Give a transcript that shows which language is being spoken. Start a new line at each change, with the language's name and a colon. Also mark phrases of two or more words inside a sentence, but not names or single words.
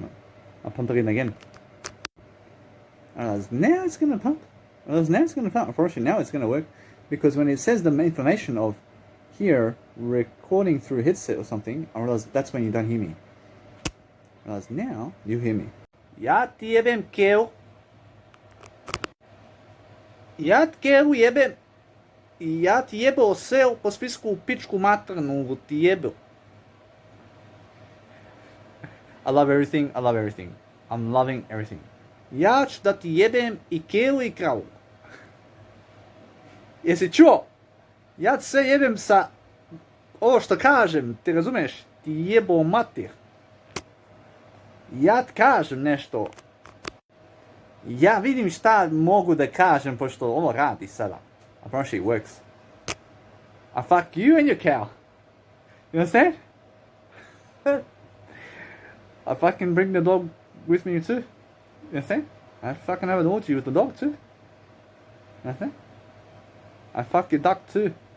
English: I'll pump it in again. I realized now it's gonna pump. I realized now it's gonna pump. Unfortunately, now it's gonna work because when it says the information of here recording through headset or something, I realize that's when you don't hear me. I realize now you hear me.
Serbian: Ja ti jebem kev. Ja ti kev jebem. Ja ti jebem sve po spisku pičku maternu ti jebem.
English: I love everything. I love everything. I'm loving everything.
Serbian: Ja ću da ti jebem I kev I kravu. Jesi čuo? Ja ti sve jebem sa ovo što kažem, ti razumeš? Ti jebo mater. Ja ti kažem nešto. Ja vidim šta mogu da kažem pošto ovo radi sada.
English: I promise it works. I fuck you and your cow. You understand? I fucking bring the dog with me too. You understand? I fucking have an orgy with the dog too. You understand? I fuck your duck too.